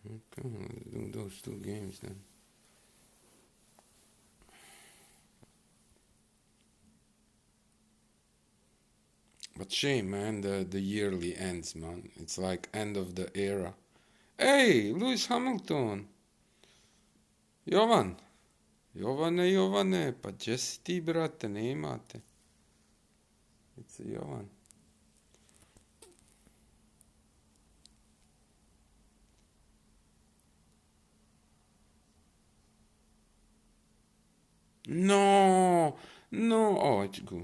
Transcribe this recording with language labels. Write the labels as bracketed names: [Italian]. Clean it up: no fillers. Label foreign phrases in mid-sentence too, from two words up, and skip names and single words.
[English] Come on, let's do those 2 games then. But shame, man, the yearly ends, man. It's like end of the era. Hey, Lewis Hamilton! Jovan! [Serbian] Jovane, pa gdje si ti, brate, ne imate. [English] It's a Jovan. No! No! Oh, it's good.